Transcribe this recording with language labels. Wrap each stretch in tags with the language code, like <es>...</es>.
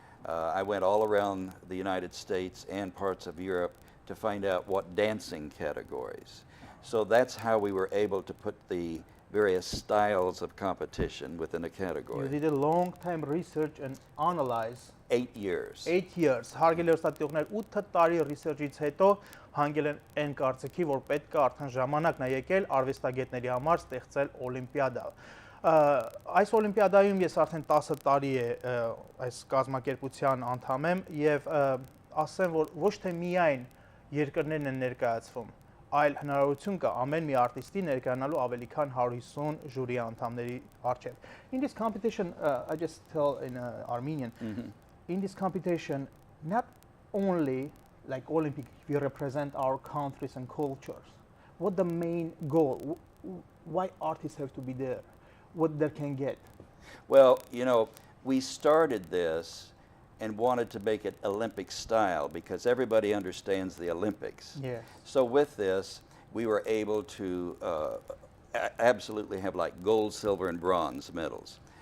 <en>I went all around the United States and parts of Europe to find out what dancing categories. So that's how we were able to put the various styles of competition within a You category. did a long time research and analyze 8 years. 8 years.</en> <hy>Հարգելի ուսուցիչներ 8 տարի research-ից հետո հանգել են այն կարծիքի, որ պետք է արդեն ժամանակն է եկել արվեստագետների համար ստեղծել օլիմպիադա։ Այս օլիմպիադայում ես արդեն 10 տարի է այս կազմակերպության անդամ եմ եւ ասեմ, որ ոչ թե միայն երկրներն են ներկայացվում, այլ հնարավորություն կա ամեն մի արտիստի ներկայանալու ավելի քան 150 ժյուրի անդամների առջև։</hy> <en>In this competition, I just tell in Armenian, in this competition, not only like Olympic, we represent our countries and cultures. What the main goal? Why artists have to be there? What they can get? Well, you know, we started this and wanted to make it Olympic style because everybody understands the Olympics. Yes. So with this, we were able to absolutely have like gold, silver, and bronze medals.</en>